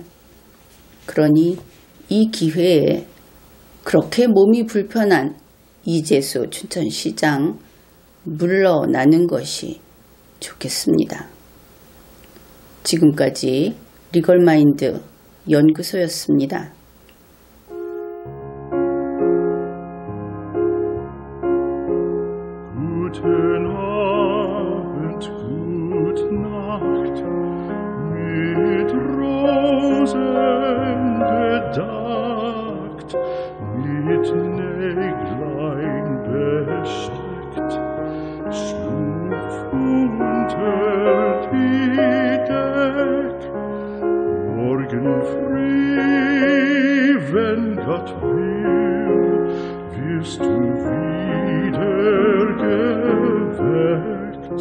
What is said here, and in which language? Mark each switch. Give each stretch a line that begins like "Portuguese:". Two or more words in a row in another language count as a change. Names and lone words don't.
Korean: 그러니 이 기회에 그렇게 몸이 불편한 이재수 춘천시장 물러나는 것이 좋겠습니다. 지금까지 리걸마인드 연구소였습니다.
German: Guten Abend, gute Nacht, mit Rosen bedeckt, mit Näglein besteckt, schlupf unter die Deck, morgen früh, wenn Gott will, wirst du wieder geweckt.